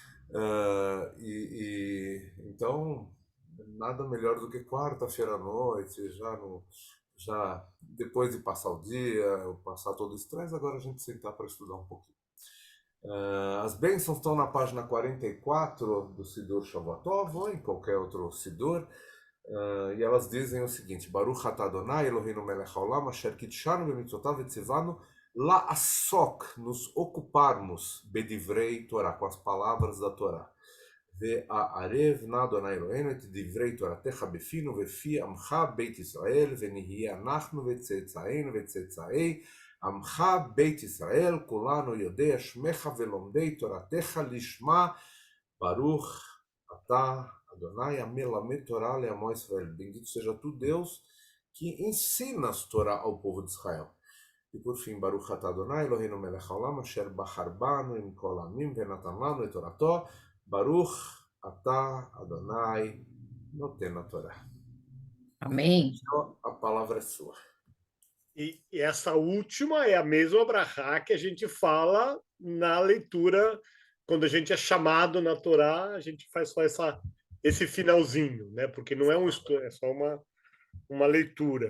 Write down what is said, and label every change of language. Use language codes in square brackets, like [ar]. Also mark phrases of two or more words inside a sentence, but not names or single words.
[pt] Então, nada melhor do que quarta-feira à noite, já depois de passar o dia, passar todo o estresse, agora a gente sentar para estudar um pouquinho. As bênçãos estão na página 44 do Sidur Shavuotov ou em qualquer outro Sidur, e elas dizem o seguinte: [he] ברוך אתה אדוני אלוהינו מלך העולם אשר קדשנו במצוותיו וציוונו לעסוק, [pt] nos ocuparmos [he] בדברי תורה, [pt] com as palavras da Torá. [he] והערב נא אדוני אלוהינו את דברי תורתך בפינו ובפי עמך בית ישראל ונהיה אנחנו וצאצאינו וצאצאי עמך בית ישראל כולנו יודע שמך ולומדי תורתך לשמה ברוך אתה Adonai המלמד תורה לעמו ישראל. [pt] Bendito seja tu, Deus, que ensinas Torá ao povo de Israel. E por fim, [he] ברוך אתה אדוני אלוהינו מלך העולם אשר בחר בנו עם כל העמים ונתן לנו את תורתו ברוך אתה אדוני נותן התורה. [pt] Amém. Então, a palavra é sua. E essa última é a mesma brachá que a gente fala na leitura, quando a gente é chamado na Torá, a gente faz só esse finalzinho, né? Porque não é um estudo, é só uma leitura.